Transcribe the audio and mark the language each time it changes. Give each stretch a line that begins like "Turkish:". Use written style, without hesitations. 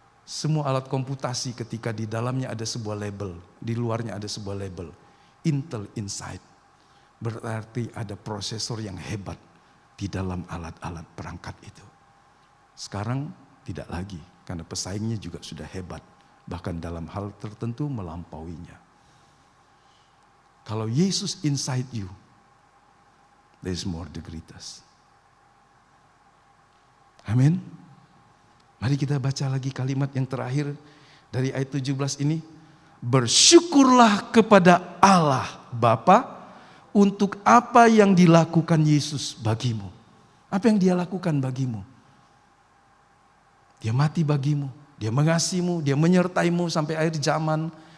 Indonesian: Semua alat komputasi ketika di dalamnya ada sebuah label, di luarnya ada sebuah label, Intel Inside, berarti ada prosesor yang hebat di dalam alat-alat perangkat itu. Sekarang tidak lagi, karena pesaingnya juga sudah hebat, bahkan dalam hal tertentu melampauinya.
English: Kalau Yesus inside you, there is more the greatest.
Indonesian: Amin. Mari kita baca lagi kalimat yang terakhir dari ayat 17 ini. Bersyukurlah kepada Allah Bapa untuk apa yang dilakukan Yesus bagimu. Apa yang dia lakukan bagimu? Dia mati bagimu, dia mengasihimu, dia menyertaimu sampai akhir zaman.